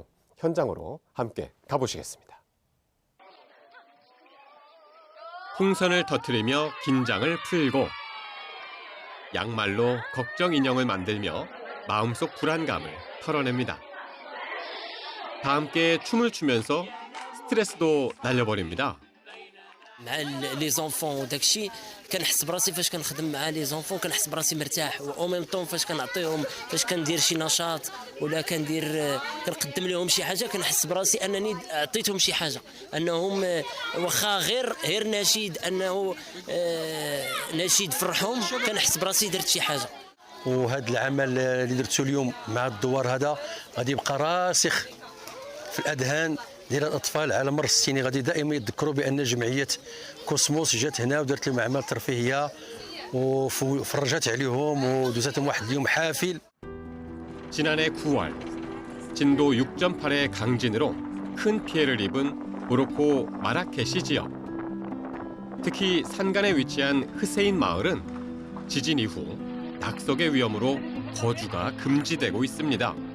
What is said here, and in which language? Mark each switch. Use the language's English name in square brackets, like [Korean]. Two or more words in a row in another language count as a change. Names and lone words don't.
[Korean] 현장으로 함께 가보시겠습니다. 풍선을 터뜨리며 긴장을 풀고 양말로 걱정 인형을 만들며 마음속 불안감을 털어냅니다. 다 함께 춤을 추면서 스트레스도 날려버립니다. [French] Les enfants au [Arabic] Dakchi, كنحس براسي فاش كنخدم مع [French] les enfants [Arabic] كنحس براسي مرتاح [French] au même temps [Arabic] فاش كنعطيهم فاش كندير شي نشاط ولا كنقدم لهم شي حاجه كنحس براسي انني عطيتهم شي حاجه انهم واخا غير نشيد انه نشيد فرحهم كنحس براسي درت شي حاجه. وهذا العمل اللي درته اليوم مع الدوار هذا غادي يبقى راسخ في الاذهان ديال الاطفال على مر السنين. غادي دائما يتذكروا بان جمعيه كوسموس جات هنا ودارت لهم اعمال ترفيهيه وفرجت عليهم ودوزاتهم واحد اليوم حافل. [Korean] 지난해 9월 진도 6.8의 강진으로 큰 피해를 입은 모로코 마라케시 지역. 특히 산간에 위치한 흐세인 마을은 지진 이후 낙석의 위험으로 거주가 금지되고 있습니다.